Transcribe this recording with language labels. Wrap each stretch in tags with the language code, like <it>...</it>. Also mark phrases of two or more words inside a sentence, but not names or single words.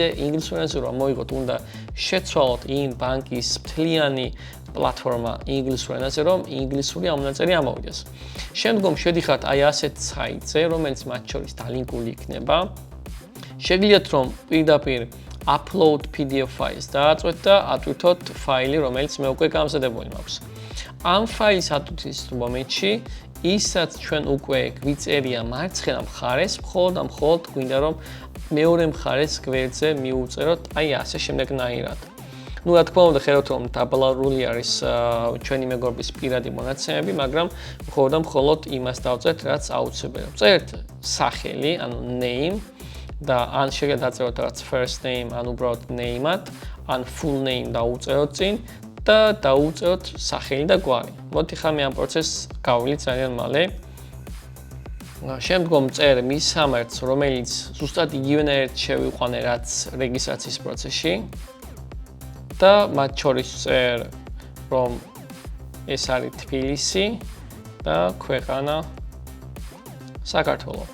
<ka>ინგლისურ ენაზე რომ მოიღოთ, უნდა შეცვალოთ იმ ბანკის მთლიანი პლატფორმა ინგლისურ ენაზე, რომ ინგლისური ამონაწერი ამოვიდეს. შემდგომ შედიხართ აი ასეთ საიტზე, რომელიც მათ შორის დალინკული იქნება. შეგიძლიათ რომ პირდაპირ</ka> <en>upload PDF files</en> <ka>დააწვეთ და ატვირთოთ ფაილი, რომელიც მე უკვე გამზადებული მაქვს. ამ ფაილის ატვირთვის მომენტში ისაც ჩვენ უკვე გვიწერია მარცხენა მხარეს, მხოლოდ გვინდა რომ მეორე მხარეს გვერდზე მიუწეროთ აი ასე შემდეგნაირად. Ну, რა თქმა უნდა, ხედავთ რომ დაბალარული არის ჩვენი მეგობრის პირადი მონაცემები, მაგრამ მხოლოდ იმას დავწერთ, რაც აუცილებელია. წერთ სახელი, ანუ name და ან შეგიძლიათ დაწეროთ რაღაც</ka> <en>first name,</en> <ka>ან უბრალოდ name-ად, ან</ka> <en>full name</en> <ka>დაუწეროთ წინ და დაუწეროთ სახელი და გვარი. მოდით ხა მე ამ პროცესს გავვლით ძალიან მალე. შემდგომ წერ მის სამართს, რომელიც ზუსტად იგივენაირად შევიყვანე, რაც რეგისტრაციის პროცესში. და მათ შორის წერ რომ ეს არის თბილისი და ქვეყანა საქართველო.</ka>